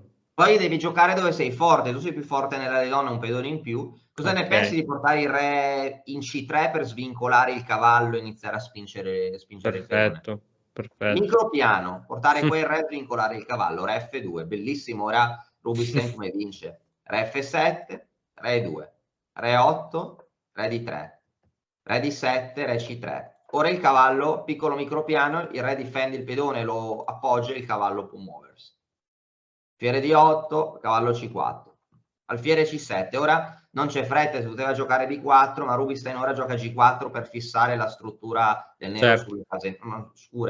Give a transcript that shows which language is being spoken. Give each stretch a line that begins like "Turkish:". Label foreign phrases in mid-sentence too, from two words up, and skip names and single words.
Italian: Poi devi giocare dove sei forte, tu sei più forte nella donna, un pedone in più. Cosa ne pensi di portare il re in C3 per svincolare il cavallo e iniziare a spingere il pedone? Perfetto, perfetto. Micropiano, portare quel re e svincolare il cavallo, re F2, bellissimo. Ora Rubinstein come vince? Re F7, re 2, re 8, re di 3, re di 7, re C3. Ora il cavallo, piccolo micropiano, il re difende il pedone, lo appoggia e il cavallo può muoversi. Alfiere di 8, cavallo C4, alfiere C7. Ora non c'è fretta, si poteva giocare B4, ma Rubinstein ora gioca G4 per fissare la struttura del nero sulle fasi scure.